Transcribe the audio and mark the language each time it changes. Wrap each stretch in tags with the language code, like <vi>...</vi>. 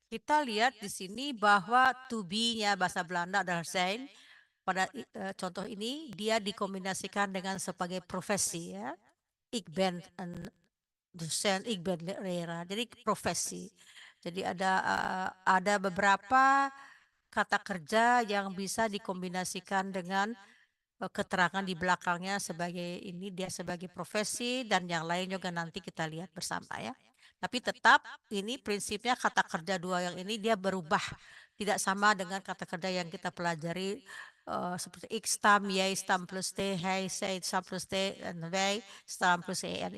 <id>Kita lihat di sini bahwa</id> <en>to be-</en> <id>nya bahasa Belanda adalah zijn. Pada contoh ini dia dikombinasikan dengan sebagai profesi, ya.</id> <nl>Ik ben een docent, ik ben leraar.</nl> <id>Jadi profesi. Jadi ada beberapa kata kerja yang bisa dikombinasikan dengan keterangan di belakangnya sebagai ini dia sebagai profesi, dan yang lain juga nanti kita lihat bersama ya. Tapi tetap ini prinsipnya kata kerja dua yang ini dia berubah, tidak sama dengan kata kerja yang kita pelajari seperti</id> <nl>ik stam, jij stam plus t, hij, zij stam plus t, en wij stam plus en.</nl>